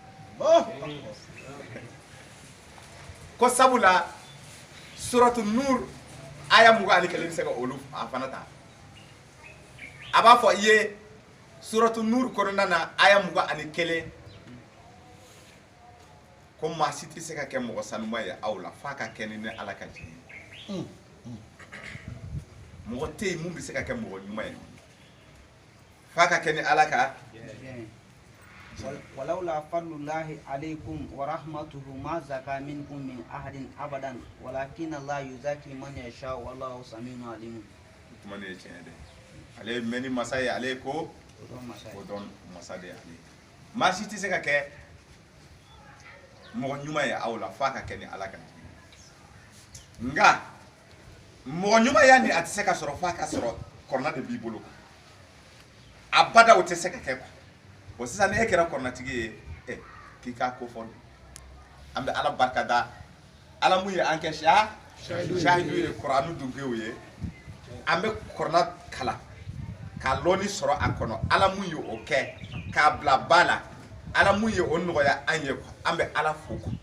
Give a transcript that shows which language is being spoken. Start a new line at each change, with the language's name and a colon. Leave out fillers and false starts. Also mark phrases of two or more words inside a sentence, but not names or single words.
Bambara: ko sabula suratu nur aya 21 bɛ se ka olu a fana ta a b'a fɔ i ye suratu nur kɔnɔna na aya 21 ko maa si tɛ se ka kɛ mɔgɔ sanuma ye aw la f'a ka kɛ ni ala ka jigin mɔgɔ tɛ yen mun bɛ se ka kɛ mɔgɔ ɲuman ye f'a ka kɛ ni ala ka
Arabic: ولولا فضل الله عليكم ورحمته ما زكى منكم من أحد أبدا ولكن الله يزكي من يشاء والله سميع عليم. من يشاء
Bambara: ale meni masa ye ale ko o don masa de ale maa si tɛ se ka kɛ mɔgɔ ɲuman ye aw la f'a ka kɛ ni ala ka nka mɔgɔ ɲumanya ni a tɛ se ka sɔrɔ f'a ka sɔrɔ kɔrɔna de b'i bolo abada o tɛ se ka kɛ bon sisan ni e kɛra kɔrɔnatigi ye k'i k'a ko fɔ an bɛ ala barika da ala mun ye an kɛ shahidu ye kuranu dunkew ye an bɛ kɔrɔna kalan ka lɔnni sɔrɔ a kɔnɔ ala mun ye o kɛ k'a bila ba la ala mun ye o nɔgɔya an ye an bɛ ala fo